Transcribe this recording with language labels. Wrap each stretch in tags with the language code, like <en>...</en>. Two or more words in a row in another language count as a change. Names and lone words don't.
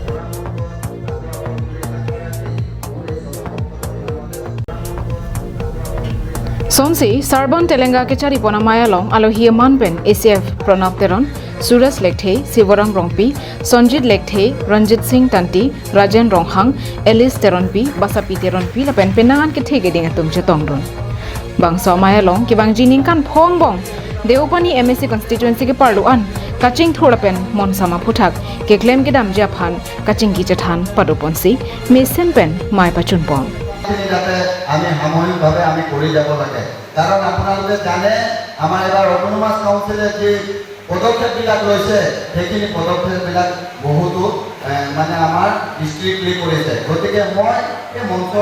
<mjw>Sonsi, Sarban Telenga Kechari Ponamaya Long, Alohia Manpen, ACF Pranab Teron, Suras Lekthe, Sivorang Rongpi, Sonjit Lekthe, Ranjit Singh Tanti, Rajan Ronghang, Alice Teronpi, Basapi Teronpi, Lapen Penangan Ketege Ding Atum Chetongdon. Bang Somaya Long, Kibang Jininkan Pong Bong, Deopani MSc constituency ke Parluan, Kaching Thurapen, Monsama Putak, Keklem Gedam Japan, Kaching Gichathan, Padoponsi, Misen Pen, Mai Pachun Pong.</mjw> <as>আমি সামূহিকভাৱে আমি কৰি যাব লাগে কাৰণ আপোনালোকে জানে আমাৰ এবাৰ</as> <en>autonomous council</en> <as>যে পদক্ষেপবিলাক লৈছে সেইখিনি পদক্ষেপবিলাক বহুতো মানে আমাৰ ডিস্ট্ৰিক্টলি কৰিছে গতিকে মই এই মঞ্চৰ</as>